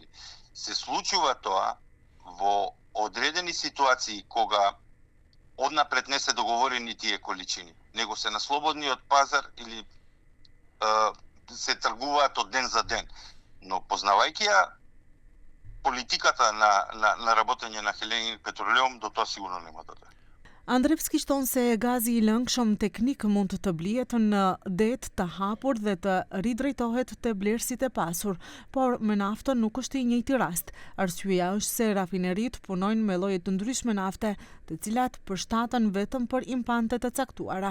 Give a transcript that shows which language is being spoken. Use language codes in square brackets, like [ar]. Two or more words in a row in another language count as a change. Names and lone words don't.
[mk] Се случува тоа во одредени ситуации кога однапред не се договорени тие количини, него се на слободниот пазар или се тргуваат од ден за ден. Но познавајќи ја политиката на работење на Hellenic Petroleum, до тоа сигурно нема да дојде. [sq] Andrevski shton se gazi i lëngshëm teknik mund të blihet në det të hapur dhe të ridrejtohet te blerësit e pasur, por me naftën nuk është i njëjti rast. Arsyeja është se rafineritë punojnë me lloje të ndryshme nafte, të cilat përshtaten vetëm për impante të caktuara.